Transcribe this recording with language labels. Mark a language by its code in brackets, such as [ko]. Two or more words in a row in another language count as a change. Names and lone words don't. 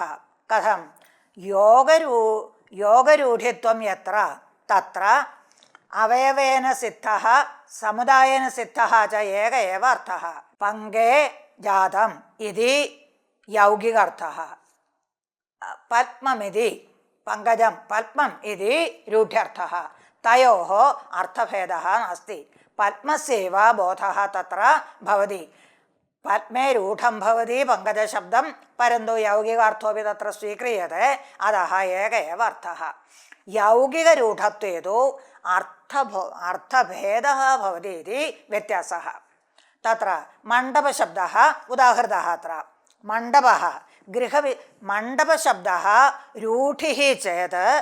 [sa] कथं योगरूढित्वं यत्र तत्र अवयवेन सिद्धः समुदायेन सिद्धः च एक एव अर्थः. पङ्गे जातम् इति यौगिक अर्थः, പത്മമിതി പങ്കജം പത്മം ഇതി രൂഢ്യർത്ഥഃ തയോः അർത്ഥഭേദः നാസ്തി പത്മസ്യൈവ ബോധः തത്ര ഭവതി പത്മേ രൂഢം ഭവതി പങ്കജശബ്ദം പരന്തു യൗകികാർത്ഥോപി തത്ര സ്വീക്രിയത്തെ അതः ഏക एव അർത്ഥः യൗകികരൂഢത്വേ തു അർത്ഥഭേദः ഭവതി ഇതി വ്യത്യാസः തത്ര മണ്ഡപശബ്ദः ഉദാഹൃതः അത്ര മണ്ഡപः മണ്ഡപശബ്ദः രൂഢിः ചേത്